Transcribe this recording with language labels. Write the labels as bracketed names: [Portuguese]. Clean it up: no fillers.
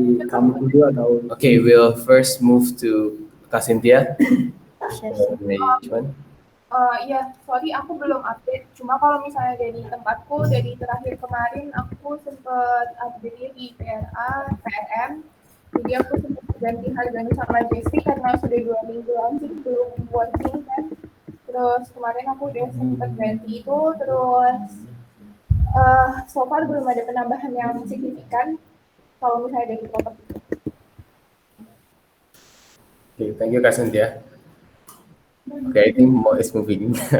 [English] Okay, we'll first move to Kak Cynthia. Management. [Indonesian] Iya, sorry aku belum update. Cuma kalau misalnya dari tempatku, dari terakhir kemarin aku sempet update di PRM. Jadi aku sempat ganti harganya sama Jesse karena sudah 2 minggu langsung belum working kan. Terus kemarin aku udah sempet ganti itu, terus [English] so far [Indonesian] belum ada penambahan yang signifikan kalau misalnya dari properti. [English] Okay, thank you, Kak Cynthia. Okay, I think Mo is moving.